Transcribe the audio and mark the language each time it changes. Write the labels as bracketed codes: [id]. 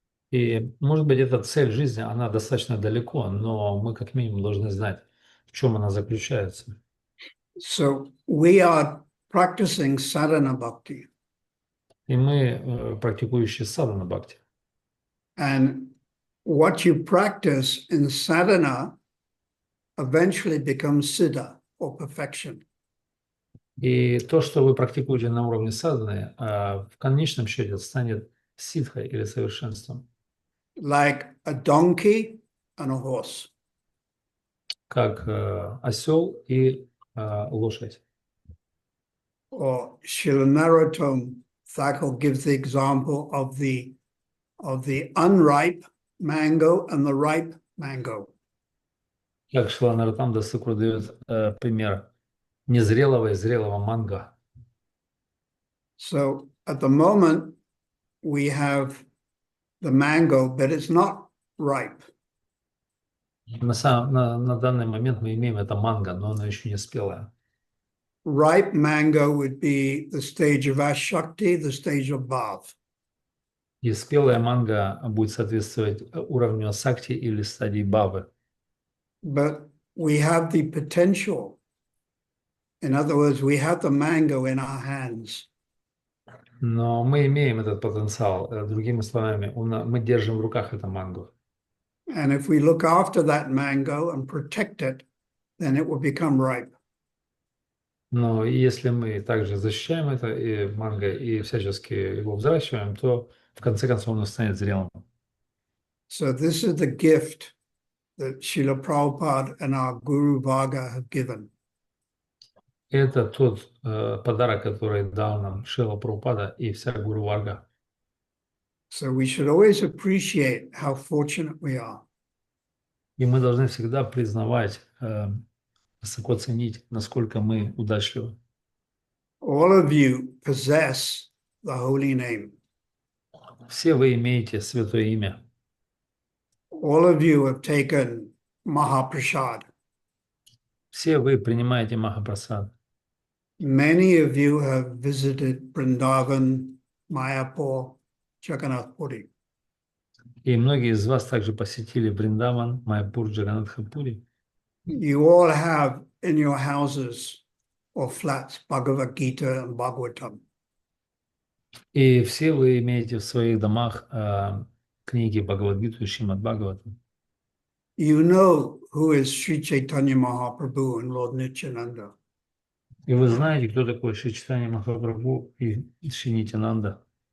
[ru] И, может быть, эта цель жизни, она достаточно далеко, но мы как минимум должны знать, в чем она заключается. [en] So we are practicing sadhana bhakti. [ru] И мы практикующие садхана бхакти. [en] And what you practice in sadhana eventually becomes siddha, or perfection. [ru] И то, что вы практикуете на уровне садханы, в конечном счете станет ситхой или совершенством. [en] Like a donkey and a horse. [ru] как осел и лошадь. [en] Or Srila Narottam Thakur gives the example of the unripe mango and the ripe mango. [ru] Как Шрила Нароттам Дас-Такур дает пример незрелого и зрелого манго. [en] So at the moment, we have the mango, but it's not ripe. [ru] На данный момент мы имеем это манго, но оно еще не спелое. [en] Ripe mango would be the stage of Ashakti, the stage of Bhav. [ru] И спелая манго будет соответствовать уровню сакти или стадии бавы. [en] But we have the potential. In other words, we have the mango in our hands. [ru] Но мы имеем этот потенциал. Другими словами, мы держим в руках это манго. [en] And if we look after that mango and protect it, then it will become ripe. [ru] Но если мы также защищаем это и манго и всячески его взращиваем, то в конце концов оно станет зрелым. [en] So this is the gift that Srila Prabhupada and our Guru Varga have given. [ru] Это тот подарок, который дал нам Шрила Прабхупада и вся Гуру Варга. [en] So we should always appreciate how fortunate we are. [ru] И мы должны всегда признавать, высоко ценить, насколько мы удачливы. [en] All of you possess the holy name. [ru] Все вы имеете святое имя. [en] All of you have taken Mahaprasad. [ru] Все вы принимаете Махапрасад. [en] Many of you have visited Vrindavan, Mayapur, Jagannath Puri. [ru] И многие из вас также посетили Вриндаван, Майяпур, Джаганнатхапури. [en] You all have in your houses or flats Bhagavad Gita and Bhagavatam. [ru] И все вы имеете в своих домах книги Бхагавад-гиту и Шримад Бхагаватам. [en] You know who is Sri Chaitanya Mahaprabhu and Lord Nityananda. [ru] И вы знаете, кто такой Шри Чайтанья Махапрабху и Шри Нитянанда.